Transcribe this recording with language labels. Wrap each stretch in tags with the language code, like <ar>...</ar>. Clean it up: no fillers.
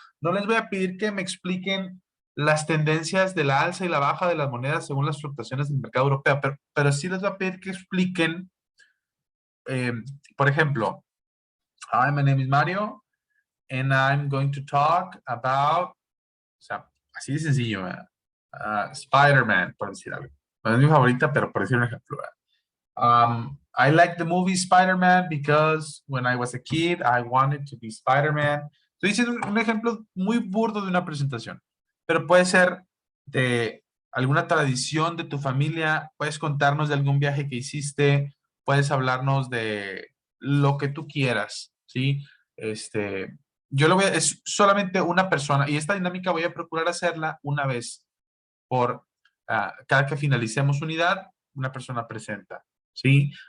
<es>No les voy a pedir que me expliquen las tendencias de la alza y la baja de las monedas según las fluctuaciones del mercado europeo, pero sí les voy a pedir que expliquen, por ejemplo,</es> <en>hi, my name is Mario, and I'm going to talk about,</en> <es>o sea, así de sencillo, Spider-Man, por decir algo. No es mi favorita, pero por decir un ejemplo.</es> <en>I like the movie Spider-Man because when I was a kid, I wanted to be Spider-Man.</en> <es>Estoy diciendo un ejemplo muy burdo de una presentación, pero puede ser de alguna tradición de tu familia, puedes contarnos de algún viaje que hiciste, puedes hablarnos de lo que tú quieras, ¿sí? Yo lo voy a, es solamente una persona, y esta dinámica voy a procurar hacerla una vez por cada que finalicemos unidad, una persona presenta, ¿sí?</es>